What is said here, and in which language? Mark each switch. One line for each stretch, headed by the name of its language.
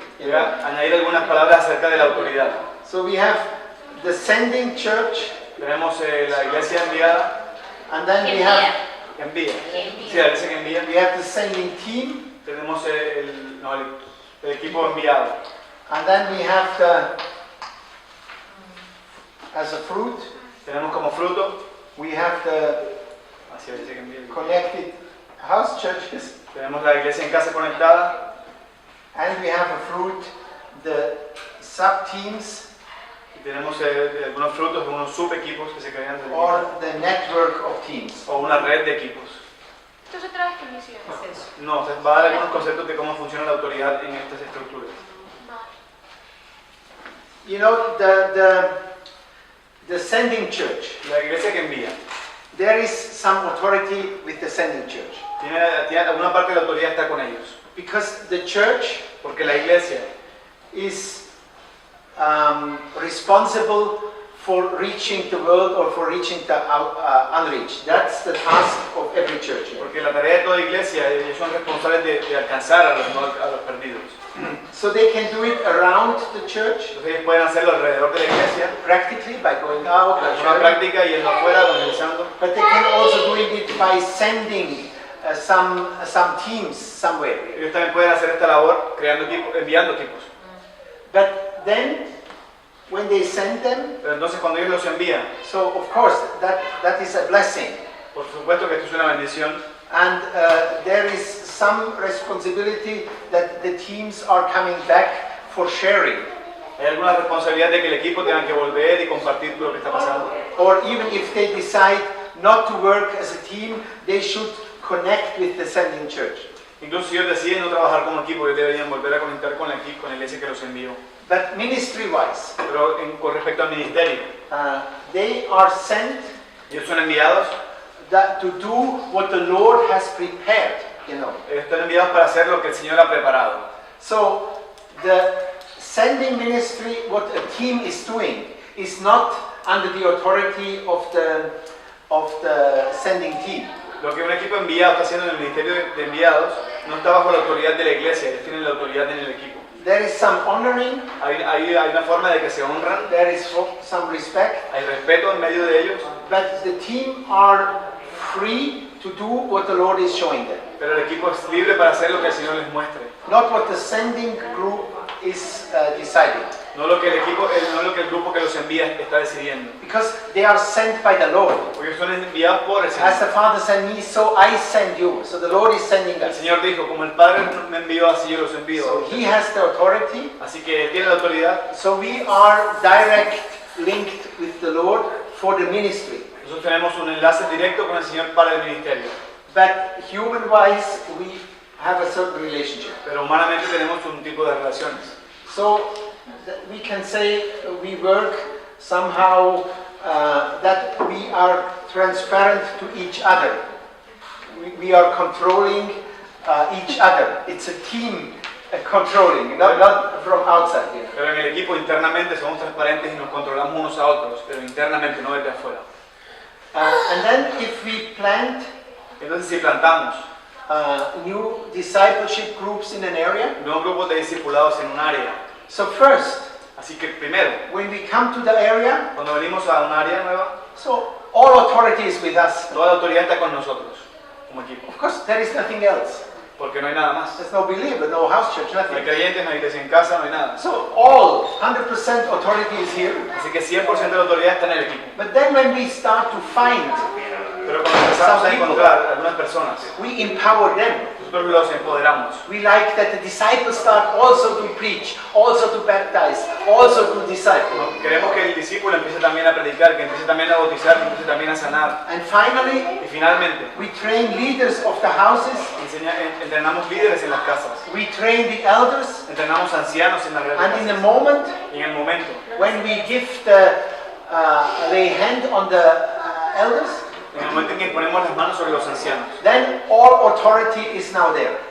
Spanish: Voy a añadir algunas palabras acerca de la autoridad.
English: So we have the sending church,
Spanish: Tenemos la iglesia enviada,
English: and then we have
Spanish: envía. Sí, la iglesia que envía.
English: we have the sending team,
Spanish: Tenemos el equipo enviado.
English: and then we have the as a fruit
Spanish: Tenemos como fruto,
English: we have the
Spanish: así la iglesia que envía.
English: connected house churches,
Spanish: Tenemos la iglesia en casa conectada,
English: and we have a fruit the sub teams
Spanish: y tenemos algunos frutos, algunos subequipos que se crean del
English: or
Spanish: equipo,
English: the network of teams.
Spanish: o una red de equipos. Entonces, otra definición es eso. No, o sea, va a dar algunos conceptos de cómo funciona la autoridad en estas estructuras.
English: You know, the sending church,
Spanish: La iglesia que envía
English: there is some authority with the sending church.
Spanish: tiene alguna parte de la autoridad está con ellos,
English: Because the church
Spanish: porque la iglesia
English: is responsible for reaching the world or for reaching the unreached. That's the task of every church.
Spanish: Porque la tarea de toda iglesia, ellos son responsables de alcanzar a los perdidos.
English: So they can do it around the church,
Spanish: Entonces ellos pueden hacerlo alrededor de la iglesia,
English: practically by going out, by
Spanish: en una
English: sharing,
Spanish: práctica, yendo afuera, evangelizando.
English: but they can also do it by sending some teams somewhere.
Spanish: Ellos también pueden hacer esta labor creando equipos, enviando equipos.
English: But then, when they send them,
Spanish: Pero entonces cuando ellos los envían,
English: so of course that is a blessing,
Spanish: por supuesto que esto es una bendición,
English: and there is some responsibility that the teams are coming back for sharing.
Spanish: Hay alguna responsabilidad de que el equipo tenga que volver y compartir lo que está pasando.
English: Or even if they decide not to work as a team, they should connect with the sending church.
Spanish: Incluso si ellos deciden no trabajar como equipo, ellos deberían volver a conectar con la iglesia que los envió.
English: But ministry-wise,
Spanish: Pero con respecto al ministerio,
English: they are sent
Spanish: ellos son enviados,
English: to do what the Lord has prepared, you know.
Spanish: ellos están enviados para hacer lo que el Señor ha preparado.
English: So the sending ministry, what a team is doing, is not under the authority of the sending team.
Spanish: Lo que un equipo enviado está haciendo en el ministerio de enviados no está bajo la autoridad de la iglesia, ellos tienen la autoridad en el equipo.
English: There is some honoring,
Spanish: Hay una forma de que se honran,
English: there is some respect,
Spanish: hay respeto en medio de ellos,
English: but the team are free to do what the Lord is showing them.
Spanish: pero el equipo es libre para hacer lo que el Señor les muestre.
English: Not what the sending group is deciding.
Spanish: No lo que el grupo que los envía está decidiendo.
English: Because they are sent by the Lord.
Spanish: Porque son enviados por el
English: As
Spanish: Señor.
English: the Father sent me, so I send you. So the Lord is sending
Spanish: El
English: us.
Spanish: Señor dijo, como el Padre me envió, así yo los envío.
English: So He has the authority.
Spanish: Así que Él tiene la autoridad.
English: So we are direct linked with the Lord for the ministry.
Spanish: Nosotros tenemos un enlace directo con el Señor para el ministerio.
English: But human-wise, we have a certain relationship.
Spanish: Pero humanamente tenemos un tipo de relaciones.
English: So we can say we work somehow that we are transparent to each other. We are controlling each other. It's a team controlling, not from outside. You know.
Spanish: Pero en el equipo internamente somos transparentes y nos controlamos unos a otros, pero internamente no desde afuera.
English: And then if we plant
Spanish: Entonces si plantamos
English: new discipleship groups in an area,
Spanish: nuevos grupos de discipulados en un área,
English: so first,
Spanish: así que primero,
English: when we come to the area,
Spanish: cuando venimos a un área nueva,
English: so all authority is with us.
Spanish: toda la autoridad está con nosotros, como equipo,
English: Of course, there is nothing else.
Spanish: porque no hay nada más.
English: There's no believer, no house church,
Spanish: No hay
English: nothing.
Spanish: creyentes, no hay iglesia en casa, no hay nada.
English: So all 100% authority is here.
Spanish: Así que 100% de la autoridad está en el equipo.
English: But then when we start to find,
Spanish: Pero cuando empezamos a encontrar algunas personas,
English: we empower them.
Spanish: nosotros los empoderamos.
English: We like that the disciples start also to preach, also to baptize, also to disciple.
Spanish: Queremos que el discípulo empiece también a predicar, que empiece también a bautizar, que empiece también a sanar.
English: And finally,
Spanish: Y finalmente,
English: we train leaders of the houses.
Spanish: entrenamos líderes en las casas,
English: We train the elders.
Spanish: entrenamos ancianos en las
English: And in the
Spanish: casas.
English: moment
Spanish: Y en el momento,
English: when we give the lay hand on the elders,
Spanish: en que ponemos las manos sobre los ancianos,
English: then all authority is now there.